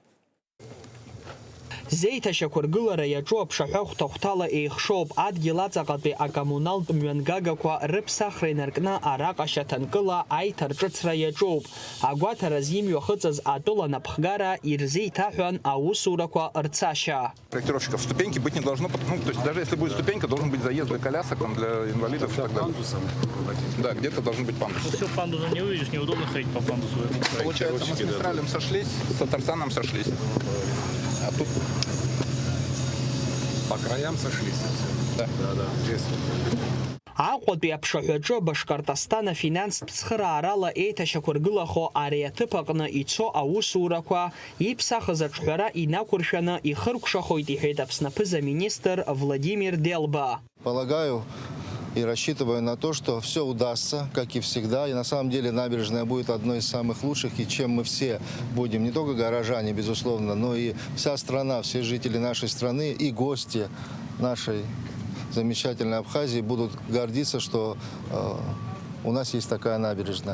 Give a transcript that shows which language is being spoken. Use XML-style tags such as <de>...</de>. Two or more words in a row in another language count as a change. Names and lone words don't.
<ab>Зеиҭашьақәыргылара иаҿу аԥшаҳәа хәҭа-хәҭала еихшоуп. Адгьыл аҵаҟатәи акоммуналтә мҩангагақәа рыԥсахра инаркны араҟа шьаҭанкыла аиҭарҿыцра иаҿоуп. Агәаҭараз имҩахыҵыз атәыла напхгара ирзеиҭаҳәан аусурақәа рцашьа.</ab> <ru>Проектировщиков ступеньки быть не должно, ну, то есть даже если будет ступенька, должен быть заезд для колясок, там, для инвалидов и так далее. Да, где-то должен быть пандус. Все, пандуса не увидишь, неудобно ходить по пандусу. Получается, мы с Мистралем сошлись, с Татарстаном сошлись. А тут по краям сошлись. Да, да, интересно.</ru> <ab>Аҟәатәи аԥшаҳәаҿы Башкортостан афинанстә цхыраарала еиҭашьақәыргылахо ари аҭыԥ аҟны ицо аусурақәа иԥсахыз аҿҳәара инақәыршәаны ихыркәшахоит, иҳәеит Аԥсны аԥыза-министр Владимир Дылба.</ab> <ru>Полагаю и рассчитываю на то, что все удастся, как и всегда. И на самом деле набережная будет одной из самых лучших, и чем мы все будем, не только горожане, безусловно, но и вся страна, все жители нашей страны и гости нашей замечательной Абхазии будут гордиться, что у нас есть такая набережная.</ru>